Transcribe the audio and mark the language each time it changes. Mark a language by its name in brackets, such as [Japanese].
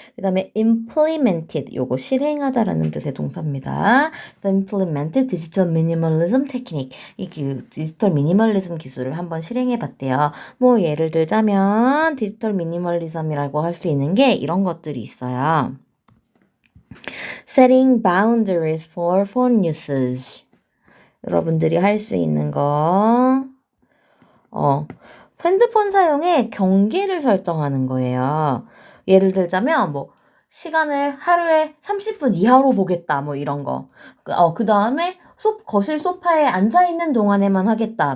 [Korean] 그 다음에 implemented, 요거 실행하다라는 뜻의 동사입니다. [English] implemented digital minimalism technique, [Korean] 이 디지털 미니멀리즘 기술을 한번 실행해 봤대요. 뭐, 예를 들자면, 디지털 미니멀리즘이라고 할 수 있는 게 이런 것들이 있어요. [English] setting boundaries for phone usage. [Korean] 여러분들이 할 수 있는 거, 핸드폰 사용에 경계를 설정하는 거예요. 예를 들자면, 뭐, 시간을 하루에 30분 이하로 보겠다. 뭐 이런 거. 그 다음에 거실 소파에 앉아있는 동안에만 하겠다.